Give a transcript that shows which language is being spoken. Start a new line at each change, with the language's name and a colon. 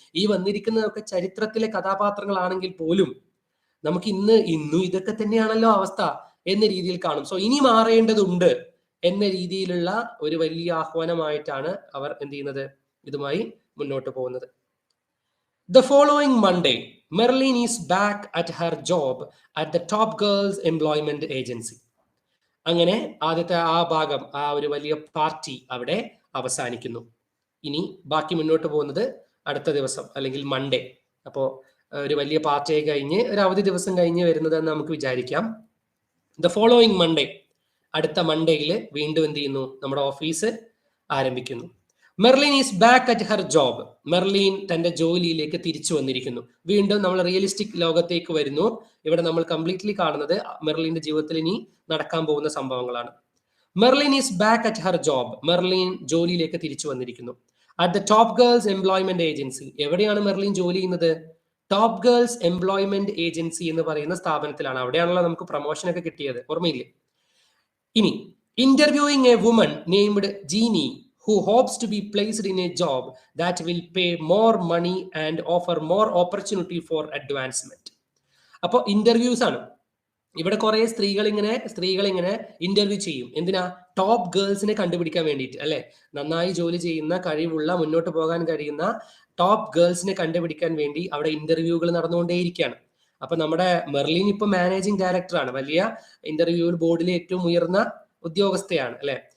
Malayalam: ഈ വന്നിരിക്കുന്നതൊക്കെ ചരിത്രത്തിലെ കഥാപാത്രങ്ങളാണെങ്കിൽ പോലും നമുക്ക് ഇന്നും ഇതൊക്കെ തന്നെയാണല്ലോ അവസ്ഥ എന്ന രീതിയിൽ കാണും. സോ ഇനി മാറേണ്ടതുണ്ട് എന്ന രീതിയിലുള്ള ഒരു വലിയ ആഹ്വാനമായിട്ടാണ് അവർ എന്ത് ചെയ്യുന്നത്, ഇതുമായി മുന്നോട്ട് പോകുന്നത്.
English: The following Monday, Merlin is back at her job at the Top Girls Employment Agency.
Malayalam: അങ്ങനെ ആദ്യത്തെ ആ ഭാഗം, ആ ഒരു വലിയ പാർട്ടി അവിടെ അവസാനിക്കുന്നു. ഇനി ബാക്കി മുന്നോട്ട് പോകുന്നത് അടുത്ത ദിവസം അല്ലെങ്കിൽ മൺഡേ. അപ്പോൾ ഒരു വലിയ പാർട്ടി കഴിഞ്ഞ് ഒരു അവധി ദിവസം കഴിഞ്ഞ് വരുന്നതെന്ന് നമുക്ക് വിചാരിക്കാം.
English: the following Monday,
Malayalam: അടുത്ത മൺഡേയിൽ വീണ്ടും എന്ത് ചെയ്യുന്നു, നമ്മുടെ ഓഫീസ് ആരംഭിക്കുന്നു.
English: Merlin is back at her job.
Malayalam: Merlin തന്റെ ജോലിയിലേക്ക് തിരിച്ചു വന്നിരിക്കുന്നു. വീണ്ടും നമ്മൾ റിയലിസ്റ്റിക് ലോകത്തേക്ക് വരുന്നു. ഇവിടെ നമ്മൾ കംപ്ലീറ്റ്ലി കാണുന്നത് മെർലിന്റെ ജീവിതത്തിൽ ഇനി നടക്കാൻ പോകുന്ന സംഭവങ്ങളാണ്.
English: Merlin is back at her job.
Malayalam: Merlin ജോലിയിലേക്ക് തിരിച്ചു വന്നിരിക്കുന്നു.
English: At the top girls employment agency.
Malayalam: എവിടെയാണ് മെർലിൻ ജോലി ചെയ്യുന്നത്? ടോപ്പ് ഗേൾസ് എംപ്ലോയ്മെന്റ് ഏജൻസി എന്ന് പറയുന്ന സ്ഥാപനത്തിലാണ്. അവിടെയാണല്ലോ നമുക്ക് പ്രൊമോഷൻ ഒക്കെ കിട്ടിയത്, ഓർമ്മയില്ലേ?
English: ഇനി interviewing a woman named Jeanie who hopes to be placed in a job that will pay more money and offer more opportunity for advancement.
Malayalam: അപ്പോൾ ഇന്റർവ്യൂസ് ആണ്. ഇവിടെ കുറെ സ്ത്രീകൾ ഇങ്ങനെ ഇന്റർവ്യൂ ചെയ്യും. എന്തിനാ? ടോപ്പ് ഗേൾസിനെ കണ്ടുപിടിക്കാൻ വേണ്ടിയിട്ട്, അല്ലെ? നന്നായി ജോലി ചെയ്യുന്ന, കഴിവുള്ള, മുന്നോട്ട് പോകാൻ കഴിയുന്ന ടോപ്പ് ഗേൾസിനെ കണ്ടുപിടിക്കാൻ വേണ്ടി അവിടെ ഇന്റർവ്യൂകൾ നടന്നുകൊണ്ടേയിരിക്കുകയാണ്. അപ്പൊ നമ്മുടെ മെർലിൻ ഇപ്പൊ മാനേജിംഗ് ഡയറക്ടറാണ്, വലിയ ഇന്റർവ്യൂ ബോർഡിലെ ഏറ്റവും ഉയർന്ന ഉദ്യോഗസ്ഥയാണ്, അല്ലെ?